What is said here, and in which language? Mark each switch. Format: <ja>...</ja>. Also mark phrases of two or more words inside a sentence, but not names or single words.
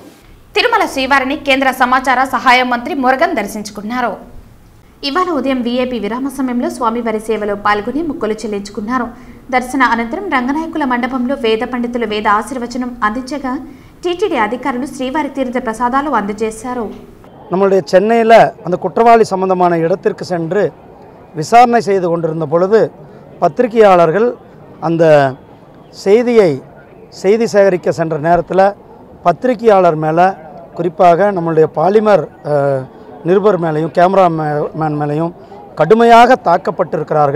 <te>తిరుమల శ్రీవారిని కేంద్ర సమాచార సహాయ మంత్రి మురుగన్ దర్శించుకున్నారు. ఇవాళ ఉదయం వీఐపీ విరామ సమయంలో స్వామివారి సేవలో పాల్గొని మొక్కులు చెల్లించుకున్నారు. దర్శన అనంతరం రంగనాయకుల మండపంలో వేద పండితులు వేద ఆశీర్వచనం అందించగా టీటీడీ అధికారులు శ్రీవారి తీర్థ ప్రసాదాలు అందజేశారు.</te> <ta>நம்மளுடைய சென்னையில் அந்த குற்றவாளி சம்பந்தமான இடத்திற்கு சென்று விசாரணை செய்து கொண்டிருந்த பொழுது பத்திரிகையாளர்கள் அந்த செய்தி சேகரிக்க சென்ற நேரத்தில் பத்திரிகையாளர் மேலே குறிப்பாக நம்மளுடைய பாலிமர் நிருபர் மேலேயும் கேமராமேன் மேலேயும் கடுமையாக தாக்கப்பட்டிருக்கிறார்கள்.</ta>